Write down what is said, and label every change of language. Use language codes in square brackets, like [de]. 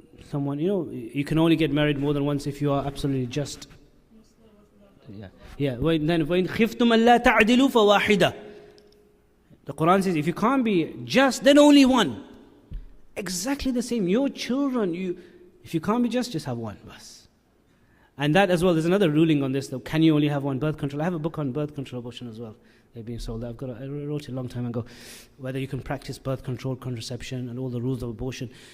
[en] Someone, you can only get married more than once if you are absolutely just. Yeah. Then [ar] وَإِنْ خِفْتُمْ أَلَّا تَعْدِلُوا فَوَاحِدَةً. [en] The Quran says, if you can't be just, then only one. Exactly the same. Your children, if you can't be just have one. Bas. And that as well, there's another ruling on this, though. Can you only have one birth control? I have a book on birth control abortion as well. They're being sold. I wrote it a long time ago. Whether you can practice birth control, contraception, and all the rules of abortion.